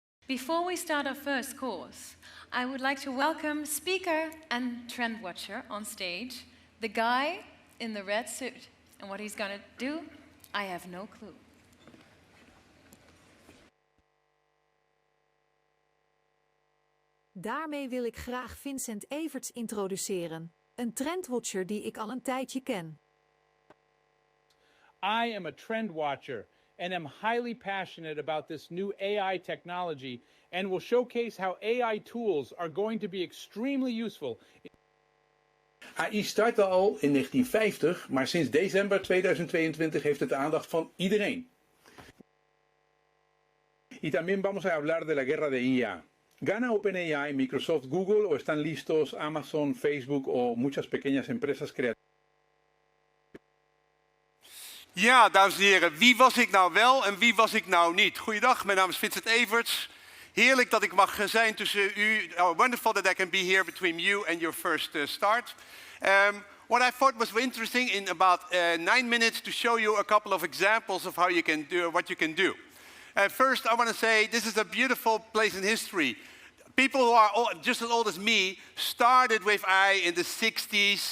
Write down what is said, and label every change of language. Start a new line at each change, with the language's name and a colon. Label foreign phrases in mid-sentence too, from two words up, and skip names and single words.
English: Before we start our first course, I would like to welcome speaker and trend watcher on stage, the guy in the red suit. And what he's going to do, I have no clue.
Dutch: Daarmee wil ik graag Vincent Everts introduceren, een trendwatcher die ik al een tijdje ken.
English: I am a trend watcher and am highly passionate about this new AI technology and will showcase how AI tools are going to be extremely useful.
Dutch: AI startte al in 1950, maar sinds december 2022 heeft het de aandacht van iedereen.
Spanish: Y también vamos a hablar de la guerra de IA. ¿Gana OpenAI, Microsoft, Google o están listos Amazon, Facebook o muchas pequeñas empresas creativas?
Dutch: Ja, dames en heren, wie was ik nou wel en wie was ik nou niet? Goeiedag, mijn naam is Vincent Everts. Heerlijk dat ik mag zijn tussen u.
English: Wonderful that I can be here between you and your first start. What I thought was interesting in about 9 minutes to show you a couple of examples of how you can do what you can do. First, I want to say this is a beautiful place in history. People who are just as old as me started with AI in the 60s.